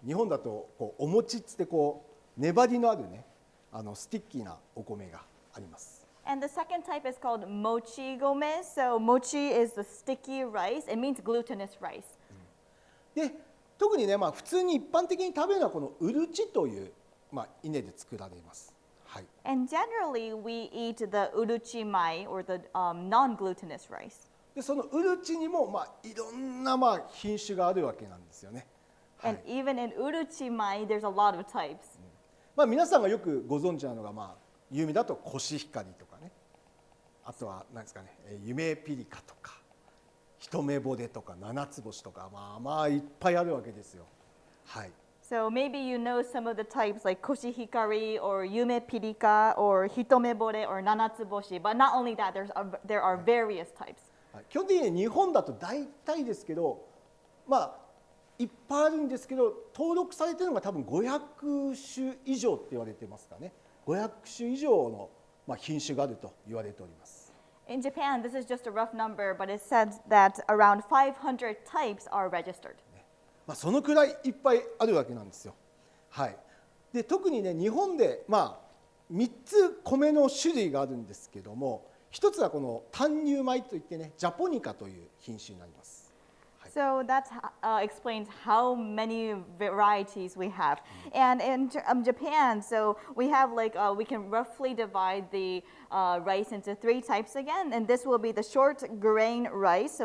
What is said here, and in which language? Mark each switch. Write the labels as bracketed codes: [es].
[ja] 日本だとこうお餅っつってこう粘りのあるね、スティッキーなお米があります。 [en] And the second type is called mochi gome. So mochi is the sticky rice. It means glutinous rice. [ja] で、特にね、普通に一般的に食べるのはこのうるちという、稲で作られます。はい。 [en] And generally, we eat the uruchimai or the non-glutinous rice. [ja] で、そのうるちにもいろんな品種があるわけなんですよね。はい、 [en] And even in uruchimai, there's a lot of types. [ja] 皆さんがよくご存知なのが有名だとコシヒカリとかね。あとは何ですかね、夢ピリカとか。一目惚れとか七つ星とかいっぱいあるわけですよ。はい。 [en] So maybe you know some of the types like koshihikari or yume pirika or hitomebore or nanatsuboshi, but not only that, there are various types. [ja] 基本的に日本だと大体ですけど、まあいっぱいあるんですけど、登録されているのが多分500種以上って言われてますかね。 500種以上の品種があると言われております。 [en] In Japan, this is just a rough number, but it says that around 500 types are registered. [ja] そのくらいいっぱいあるわけなんですよ。はい。で、特にね、日本で3つ米の種類があるんですけども、一つはこの単乳米といってね、ジャポニカという品種になります。 [en] So that explains how many varieties we have. And in Japan, so we have we can roughly divide the rice into 3 types again, and this will be the short grain rice.